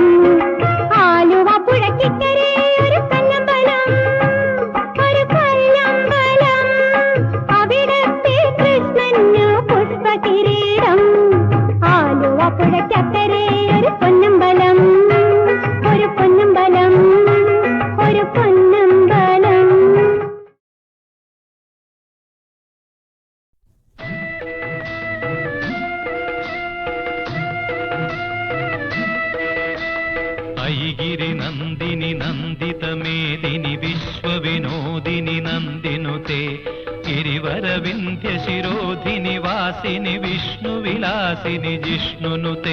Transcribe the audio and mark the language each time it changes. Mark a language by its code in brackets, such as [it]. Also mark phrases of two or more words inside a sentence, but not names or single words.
[ml] ആലുവ പുഴയ്ക്കക്കരെ ഒരു പൊന്നമ്പലം, ഒരു കല്ലമ്പലം, അവിടത്തെ കൃഷ്ണന് പുഷ്പകിരീടം. ആലുവ പുഴയ്ക്കക്കരെ ഒരു പൊന്നമ്പലം, ഒരു പൊന്നമ്പലം, ഒരു പൊന്നമ്പലം. [sa] ऐगिरि नन्दिनि नन्दितमेदिनि विश्वविनोदिनि नन्दिनुते गिरिवरविन्ध्यशिरोधिनि वासिनि विष्णुविलासिनि जिष्णुनुते.